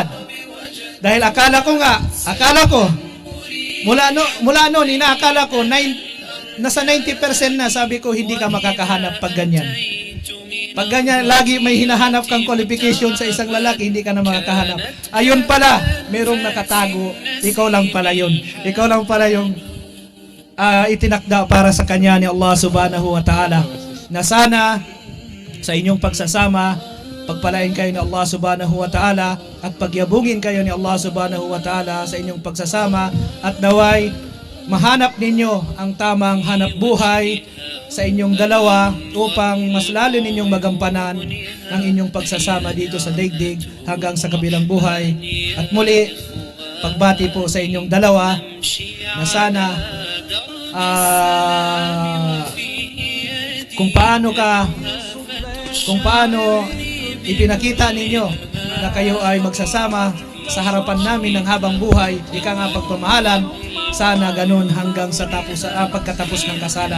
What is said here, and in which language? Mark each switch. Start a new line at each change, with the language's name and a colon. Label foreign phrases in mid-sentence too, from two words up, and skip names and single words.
Filipino: Dahil akala ko mula noon, inaakala ko nasa 90% na, sabi ko hindi ka makakahanap pag ganyan. Pag ganyan, lagi may hinahanap kang qualification sa isang lalaki, hindi ka na makakahanap. Ayun pala, merong nakatago. Ikaw lang pala yun. Ikaw lang pala yung itinakda para sa kanya ni Allah
Arabic: سبحانه وتعالى.
Filipino: Na sana sa inyong pagsasama. Pagpalain kayo ni Allah
Arabic: سبحانه وتعالى
Filipino: at pagyabungin kayo ni Allah
Arabic: سبحانه وتعالى
Filipino: sa inyong pagsasama, at naway mahanap ninyo ang tamang hanap buhay sa inyong dalawa upang mas lalo ninyong magampanan ng inyong pagsasama dito sa daigdig hanggang sa kabilang buhay. At muli, pagbati po sa inyong dalawa na sana kung paano ipinakita ninyo na kayo ay magsasama sa harapan namin ng habang buhay, ika nga pagpamahalan, sana ganun hanggang sa pagkatapos ng kasalan.